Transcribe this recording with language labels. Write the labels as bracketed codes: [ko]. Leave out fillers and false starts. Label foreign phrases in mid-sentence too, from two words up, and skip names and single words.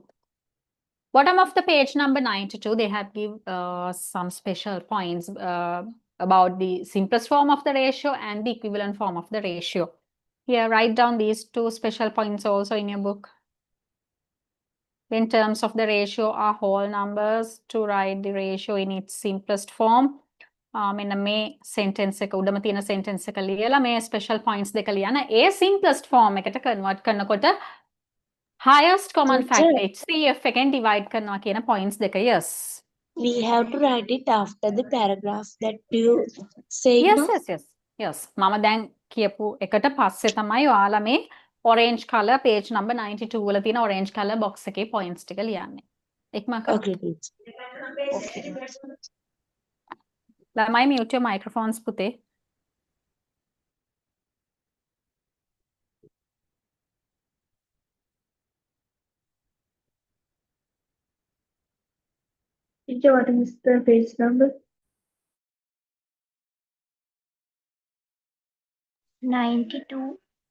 [en] Bottom of the page number 92, they have give some special points about the simplest form of the ratio and the equivalent form of the ratio. Here, write down these two special points also in your book. When terms of the ratio are whole numbers, to write the ratio in its simplest form. [si] මෙන්න මේ sentence එක උඩම තියෙන sentence එක ලියලා මේ [en] special points [si] දෙක ලියන්න. ඒ [en] simplest form [si] එකට convert කරනකොට [en] highest common Teacher. factor HCF [si] එකෙන් divide කරනවා කියන points දෙක. [en] Yes. We have to write it after the paragraph that you say. Yes, No? yes. [si] මම දැන් කියපු එකට පස්සේ තමයි ඔයාලා මේ [en] orange color page number 92 [si] වල තියෙන [en] orange color box [si] එකේ points ටික ලියන්නේ. ඉක්මන් කරන්න. [en] Okay, teacher. Okay. ළමයි mute your microphones පුතේ. Teacher, what is the page number? 92.